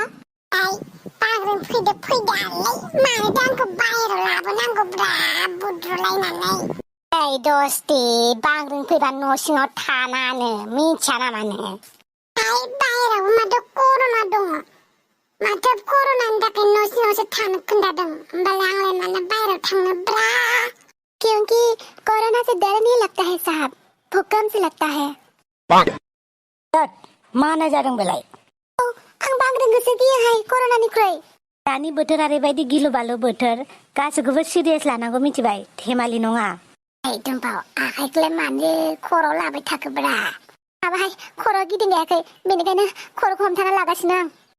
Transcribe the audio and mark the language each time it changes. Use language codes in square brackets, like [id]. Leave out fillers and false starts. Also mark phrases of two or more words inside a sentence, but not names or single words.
[brx] बांग्रिं फैदालाय मानोथो आंखौ बाहेराव लाबोनांगौब्रा बुद्रुलायनानै दस्ति बांग्रिं फैबा न' सिङाव थानानो मिथिया नामा नोङो बाहेराव माथो कर'ना दङ माथो कर'नानि थाखाय न' सिङावसो थानो खोन्थादों होमबालाय आंलाय मानो बाहेराव थांनोब्रा [hi] क्योंकि कोरोना से डर नहीं लगता है साहब भूकंप से लगता है [brx] मा होननाय जादों बेलाय आं बांग्रिंखौसो गियोहाय कर'नानिख्रुइ दानि बोथोर ओरैबायदि गिलु बालु बोथोर गासैखौबो सिरियास लानांगौ मिथिबाय धेमालि नङा दुम्बाव आखाइखौलाय मानो खर'आव लाबाय थाखोब्रा माबाहाय खर'आ गिदिंगायाखै बेनिखायनो खर'खौ हमथाना लागासिनो आं